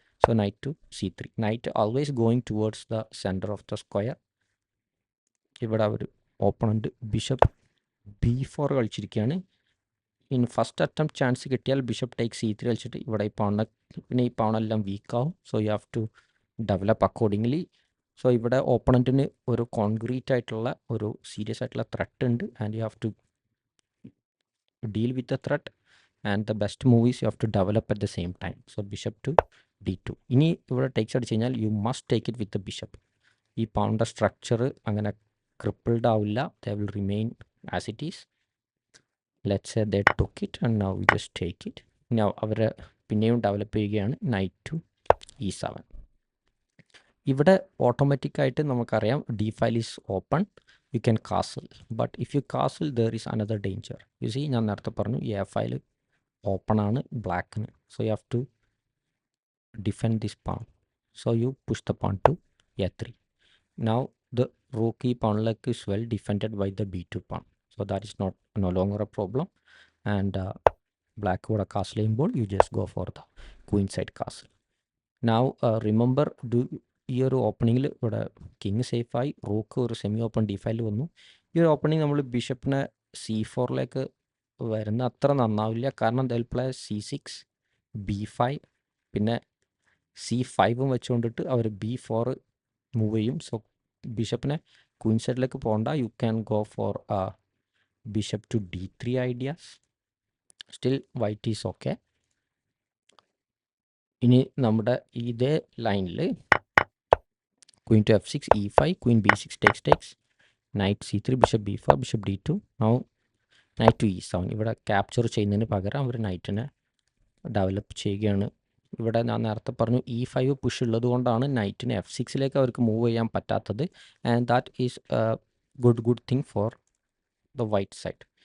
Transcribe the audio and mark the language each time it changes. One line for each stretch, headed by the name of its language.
English: So knight to C3. Knight always going towards the centre of the square.
Malayalam: ഇവിടെ അവർ opponent bishop B4 കളിച്ചിരിക്കുകയാണ്. In first attempt chance കിട്ടിയാൽ bishop take C3 കളിച്ചിട്ട് ഇവിടെ ഈ പവണെല്ലാം വീക്കാവും.
English: So you have to develop accordingly.
Malayalam: So ഇവിടെ ഓപ്പണൻറ്റിന് ഒരു concrete ആയിട്ടുള്ള ഒരു serious ആയിട്ടുള്ള ത്രെട്ട് ഉണ്ട്,
English: And you have to deal with the threat, and the best move is you have to develop at the same time. So bishop to D2.
Malayalam: ഇനി ഇവിടെ takes അടിച്ച് കഴിഞ്ഞാൽ
English: You must take it with the bishop.
Malayalam: ഈ പൗണ്ട structure അങ്ങനെ crippled ആവില്ല.
English: They will remain as it is. Let's say they took it and now we just take it.
Malayalam: Now അവർ പിന്നെയും develop ചെയ്യുകയാണ്. Night to E7. ഇവിടെ ഓട്ടോമാറ്റിക്കായിട്ട് നമുക്കറിയാം D5 is open.
English: You can castle, but if you castle there is another danger.
Malayalam: U C, ഞാൻ നേരത്തെ പറഞ്ഞു A5 open ആണ് ബ്ലാക്കിന്.
English: So you have to defend this pawn. So you push the pawn to A3. Now the rook ഈ pawnലേക്ക് is well defended by the B2 pawn. So that is no longer a problem. And black
Malayalam: ഇവിടെ castle ചെയ്യുമ്പോൾ
English: You just go for the queen side castle.
Malayalam: Now remember ഈ ഒരു ഓപ്പണിങ്ങിൽ ഇവിടെ king സേഫായി, rook ഒരു semi open D5 വന്നു. ഈ ഒരു opening നമ്മൾ ബിഷപ്പിനെ C4ലേക്ക് വരുന്ന അത്ര നന്നാവില്ല. കാരണം ദെൽ പ്ലേ C6 B5 പിന്നെ C5 വെച്ചുകൊണ്ടിട്ട് അവർ B4 മൂവ് ചെയ്യും. സോ ബിഷപ്പിനെ ക്വീൻ സൈഡിലേക്ക് പോകണ്ട.
English: You can go for bishop to D3 ideas. Still white is okay.
Malayalam: ഇനി നമ്മുടെ ഇതേ ലൈനിൽ
English: queen to F6, E5, queen B6 takes, knight C3, bishop B4, bishop D2. Now knight to E7.
Malayalam: ഇവിടെ capture ചെയ്യുന്നതിന് പകരം അവർ നൈറ്റിനെ develop ചെയ്യുകയാണ്. ഇവിടെ ഞാൻ നേരത്തെ പറഞ്ഞു E5 പുഷ് ഉള്ളത് കൊണ്ടാണ് നൈറ്റിന് F6ലേക്ക് അവർക്ക് മൂവ് ചെയ്യാൻ പറ്റാത്തത്.
English: And that is good thing for the white side.